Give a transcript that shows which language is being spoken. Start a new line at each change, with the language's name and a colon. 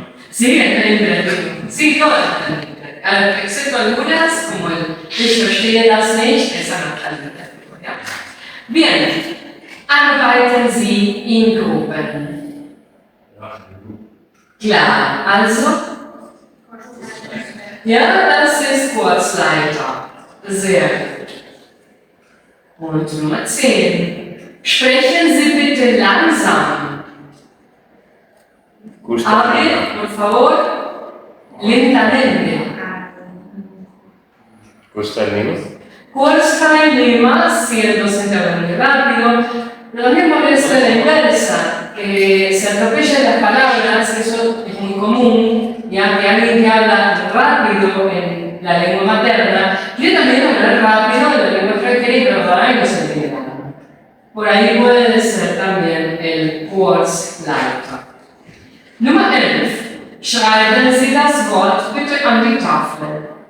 Spanish: Sí, está en imperativo. Sí, todas están en imperativo. Excepto algunas, como el
German: Ich verstehe das nicht,
Spanish: esa no está en imperativo. ¿Ya?
German: Bien, arbeiten Sie in Gruppen. Klar, also, ja, das ist Kursleiter. Sehr gut. Und Nummer 10. Sprechen Sie bitte langsam.
Spanish: Hable, por favor, lentamente.
German: Kursteilnehmer.
Spanish: Kursteilnehmer, si el docente habla muy rápido, lo mismo debe ser la inversa, que se atropellen las palabras, eso es muy común, ya que alguien que habla rápido en la lengua materna, quiere también hablar rápido en la lengua extranjera, pero para mí no se entiende nada. Por ahí puede ser también el Kursleiter.
German: Nummer 11. Schreiben Sie das Wort bitte an die Tafel.